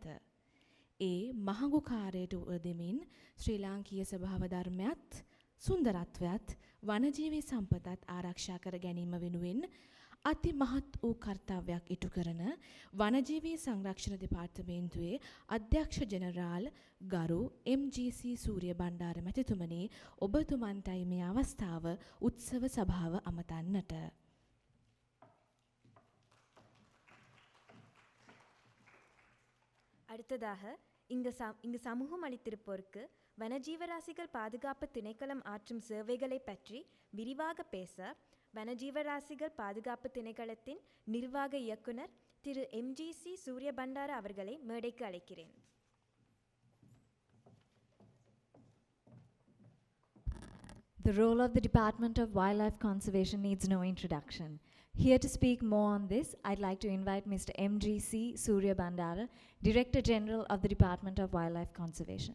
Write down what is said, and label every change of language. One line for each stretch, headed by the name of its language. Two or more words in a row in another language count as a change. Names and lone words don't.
Sinhala: ඒ මහඟු කාර්යයට උදෙමින් ශ්‍රී ලාංකීය ස්වභාව ධර්මයත් සුන්දරත්වයත් වනජීවී සම්පතත් ආරක්ෂා කර ගැනීම වෙනුවෙන් අති මහත් වූ කර්තව්‍යයක් ඉටු කරන වනජීවී සංරක්ෂණ දෙපාර්තමේන්තුවේ අධ්‍යක්ෂ ජෙනරාල් ගරු එම්.ජී.සී. සූරිය බණ්ඩාර මැතිතුමනි, ඔබතුමන්ටයි මේ අවස්ථාව උත්සව සභාව අමතන්නට.
Tamil: அடுத்ததாக இங்கு சமூகம் அளித்திருப்போருக்கு வனஜீவராசிகள் பாதுகாப்பு திணைக்களம் ஆற்றும் சேவைகளை பற்றி விரிவாக பேச வனஜீவராசிகள் பாதுகாப்பு திணைக்களத்தின் நிர்வாக இயக்குனர் திரு எம்.ஜி.சி. சூரிய பண்டார அவர்களை மேடைக்கு அழைக்கிறேன்.
English: The role of the Department of Wildlife Conservation needs no introduction. Here to speak more on this, I'd like to invite Mr. M.G.C. Surya Bandara, Director General of the Department of Wildlife Conservation.